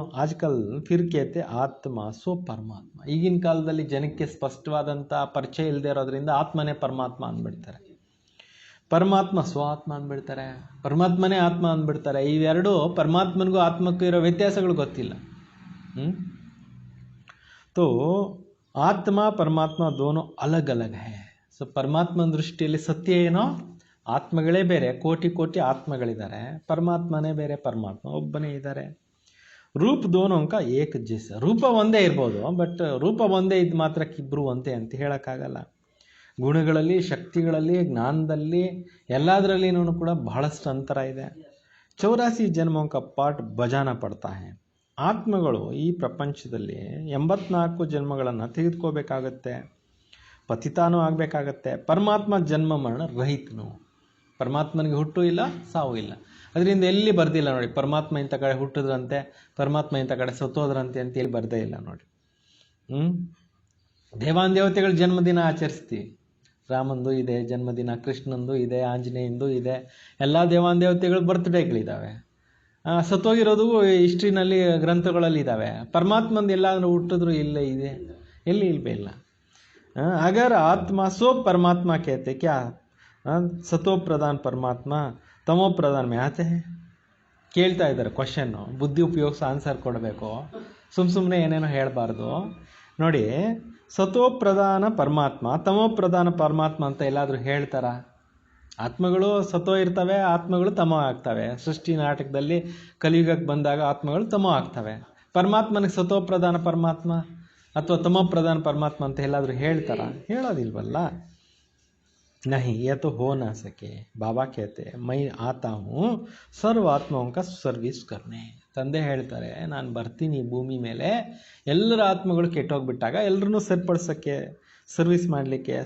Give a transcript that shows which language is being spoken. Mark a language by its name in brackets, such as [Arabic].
[Hindi] ಆಜ್ಕಲ್ ಫಿರ್ ಕೇತೆ ಆತ್ಮ ಸೋ ಪರಮಾತ್ಮ. [Kannada] ಈಗಿನ ಕಾಲದಲ್ಲಿ ಜನಕ್ಕೆ ಸ್ಪಷ್ಟವಾದಂಥ ಪರಿಚಯ ಇಲ್ಲದೆ ಇರೋದ್ರಿಂದ ಆತ್ಮನೇ ಪರಮಾತ್ಮ ಅಂದ್ಬಿಡ್ತಾರೆ. ಪರಮಾತ್ಮ ಸ್ವಾತ್ಮ ಅಂದ್ಬಿಡ್ತಾರೆ, ಪರಮಾತ್ಮನೇ ಆತ್ಮ ಅಂದ್ಬಿಡ್ತಾರೆ. ಇವೆರಡು ಪರಮಾತ್ಮನಿಗೂ ಆತ್ಮಕ್ಕೂ ಇರೋ ವ್ಯತ್ಯಾಸಗಳು ಗೊತ್ತಿಲ್ಲ. [Hindi] तो आत्मा परमात्मा दोनों अलग अलग है. [Kannada] ಸೊ ಪರಮಾತ್ಮನ ದೃಷ್ಟಿಯಲ್ಲಿ ಸತ್ಯ ಏನೋ, ಆತ್ಮಗಳೇ ಬೇರೆ, ಕೋಟಿ ಕೋಟಿ ಆತ್ಮಗಳಿದ್ದಾರೆ, ಪರಮಾತ್ಮನೇ ಬೇರೆ, ಪರಮಾತ್ಮ ಒಬ್ಬನೇ ಇದ್ದಾರೆ. [Hindi] ರೂಪ ದೋನೋಂಕ ಏಕ ಜೈಸ, [Kannada] ರೂಪ ಒಂದೇ ಇರ್ಬೋದು, ಬಟ್ ರೂಪ ಒಂದೇ ಇದ್ದು ಮಾತ್ರಕ್ಕೆ ಇಬ್ಬರು ಒಂದೇ ಅಂತ ಹೇಳೋಕ್ಕಾಗಲ್ಲ. ಗುಣಗಳಲ್ಲಿ, ಶಕ್ತಿಗಳಲ್ಲಿ, ಜ್ಞಾನದಲ್ಲಿ, ಎಲ್ಲದರಲ್ಲಿನೂ ಕೂಡ ಬಹಳಷ್ಟು ಅಂತರ ಇದೆ. [Hindi] 84 ಜನ್ಮೋಂಕ ಪಾಠ ಬಜಾನ ಪಡ್ತಾ ಹೈ. [Kannada] ಆತ್ಮಗಳು ಈ ಪ್ರಪಂಚದಲ್ಲಿ 84 ಜನ್ಮಗಳನ್ನು ತೆಗೆದುಕೋಬೇಕಾಗತ್ತೆ, ಪತಿತಾನೂ ಆಗಬೇಕಾಗತ್ತೆ. ಪರಮಾತ್ಮ ಜನ್ಮ ಮರಣ ರಹಿತನು, ಪರಮಾತ್ಮನಿಗೆ ಹುಟ್ಟು ಇಲ್ಲ, ಸಾವು ಇಲ್ಲ. ಅದರಿಂದ ಎಲ್ಲಿ ಬರ್ದಿಲ್ಲ ನೋಡಿ, ಪರಮಾತ್ಮ ಇಂಥ ಕಡೆ ಹುಟ್ಟಿದ್ರಂತೆ, ಪರಮಾತ್ಮ ಇಂಥ ಕಡೆ ಸತ್ತೋದ್ರಂತೆ ಅಂತ ಎಲ್ಲಿ ಬರ್ದೇ ಇಲ್ಲ ನೋಡಿ. ದೇವಾನ್ ದೇವತೆಗಳ ಜನ್ಮದಿನ ಆಚರಿಸ್ತೀವಿ, ರಾಮಂದು ಇದೆ ಜನ್ಮದಿನ, ಕೃಷ್ಣಂದು ಇದೆ, ಆಂಜನೇಯಂದು ಇದೆ, ಎಲ್ಲ ದೇವಾನ್ ದೇವತೆಗಳ ಬರ್ತ್ಡೇಗಳಿದ್ದಾವೆ. ಸತ್ತೋಗಿರೋದು ಹಿಸ್ಟ್ರಿನಲ್ಲಿ, ಗ್ರಂಥಗಳಲ್ಲಿ ಇದ್ದಾವೆ. ಪರಮಾತ್ಮಂದು ಎಲ್ಲಾದ್ರೂ ಹುಟ್ಟಿದ್ರು ಇಲ್ಲ, ಇದೆ ಎಲ್ಲಿ ಇಲ್ವೇ ಇಲ್ಲ. [Hindi] अगर आत्मा सो परमात्मा कहते क्या, सतो प्रधान परमात्मा तमो प्रधान में आते हैं. [Kannada] ಕೇಳ್ತಾ ಇದ್ದಾರೆ ಕ್ವಶನ್ನು, ಬುದ್ಧಿ ಉಪಯೋಗಿಸಿ ಆನ್ಸರ್ ಕೊಡಬೇಕು, ಸುಮ್ಮನೆ ಏನೇನೋ ಹೇಳಬಾರ್ದು. ನೋಡಿ, ಸತೋ ಪ್ರಧಾನ ಪರಮಾತ್ಮ, ತಮೋ ಪ್ರಧಾನ ಪರಮಾತ್ಮ ಅಂತ ಎಲ್ಲಾದರೂ ಹೇಳ್ತಾರ? ಆತ್ಮಗಳು ಸತೋ ಇರ್ತವೆ, ಆತ್ಮಗಳು ತಮೋ ಆಗ್ತವೆ. ಸೃಷ್ಟಿ ನಾಟಕದಲ್ಲಿ ಕಲಿಯುಗಕ್ಕೆ ಬಂದಾಗ ಆತ್ಮಗಳು ತಮೋ ಆಗ್ತವೆ. ಪರಮಾತ್ಮನಿಗೆ ಸತೋ ಪ್ರಧಾನ ಪರಮಾತ್ಮ ಅಥವಾ ತಮೋ ಪ್ರಧಾನ ಪರಮಾತ್ಮ ಅಂತ ಎಲ್ಲಾದರೂ ಹೇಳ್ತಾರ? ಹೇಳೋದಿಲ್ವಲ್ಲ. [Hindi] नहीं, यह तो हो ना सके. बाबा कहते हैं मैं आता हूँ सर्व आत्माओं का सर्विस करने. [Kannada] ತಂದೆ ಹೇಳ್ತಾರೆ, ನಾನು ಬರ್ತೀನಿ ಭೂಮಿ ಮೇಲೆ ಎಲ್ಲರ ಆತ್ಮಗಳು ಕೆಟ್ಟೋಗ್ಬಿಟ್ಟಾಗ ಎಲ್ಲರನ್ನೂ ಸರಿಪಡಿಸೋಕ್ಕೆ, ಸರ್ವಿಸ್ ಮಾಡಲಿಕ್ಕೆ.